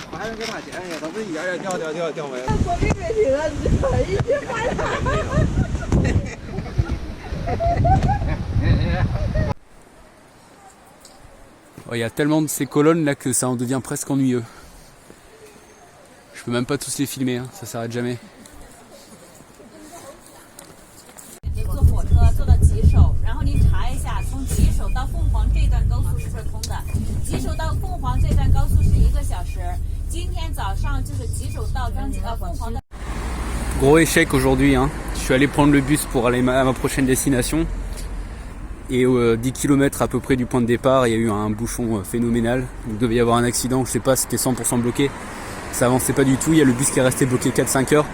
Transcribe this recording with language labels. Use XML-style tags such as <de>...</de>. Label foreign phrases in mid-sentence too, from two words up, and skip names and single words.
<fr>Il y a tellement de ces colonnes là que ça en devient presque ennuyeux. Je peux même pas tous les filmer, hein, ça s'arrête jamais.</fr> <zh>坐火车坐到吉首，然后您查一下，从吉首到凤凰这段高速是不是通的？吉首到凤凰这段高速是1个小时。今天早上就是吉首到凤凰的。</zh> <fr>Gros échec aujourd'hui, hein. Je suis allé prendre le bus pour aller à ma prochaine destination. Et 10 km à peu près du point de départ, il y a eu un bouchon phénoménal. Il devait y avoir un accident, je sais pas, c'était 100% bloqué. Ça avançait pas du tout, il y a le bus qui est resté bloqué 4-5 heures.</fr>